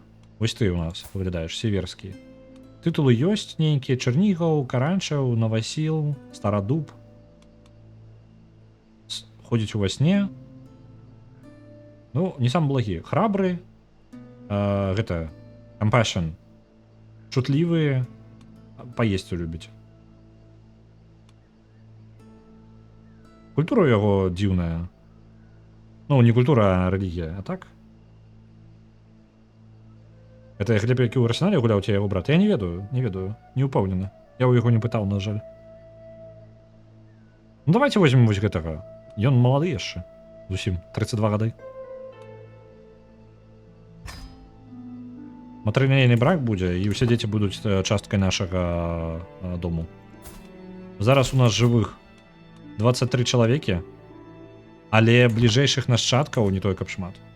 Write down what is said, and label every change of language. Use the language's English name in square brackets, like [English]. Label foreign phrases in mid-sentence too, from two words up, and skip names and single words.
[Belarusian] Вось ты ў нас выглядаеш, сіверскі. Тытулы ёсць нейкія: Чэрнігаў, Каранчаў, Навасіл, Старадуб. Ходзіць ува сне. Ну, не сам благі. Храбры. Гэта Compassion. [Ukrainian] Чутліві, поїсти любить. Культура його дивна. Ну, не культура, а релігія, а так? [Russian] Это Глеб, який у Арсенале гулял, у тебя его брат? [Belarusian] Я не ведаю, [Ukrainian] не упевнений. Я у його не питав, на жаль. [Russian] Ну, давайте возьмем [Belarusian] вось гэтага. Ён малады яшчэ. Зусім, 32 гады. Матрыляйны брак будзе, і ўсе дзеці будуць часткай нашага дому. Зараз у нас жывых 23 чалавекі, але бліжэйшых нашчадкаў не той каб шмат.